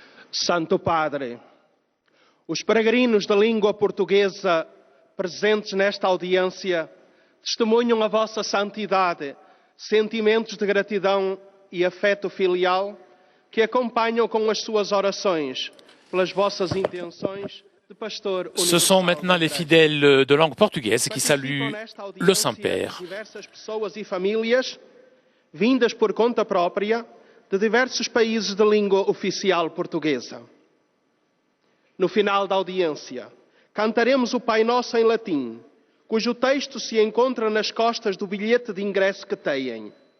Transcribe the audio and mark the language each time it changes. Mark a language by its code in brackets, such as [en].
[pt] Santo Padre, os peregrinos da língua portuguesa presentes nesta audiência testemunham a vossa santidade, sentimentos de gratidão e afeto filial que acompanham com as suas orações pelas vossas intenções de pastor universal. [fr] Ce sont maintenant les fidèles de langue portugaise qui saluent le Saint-Père. [pt] Diversas pessoas e famílias vindas por conta própria de diversos países de língua oficial portuguesa. No final da audiência, cantaremos o Pai Nosso em latim, cujo texto se encontra nas costas do bilhete de ingresso que têm.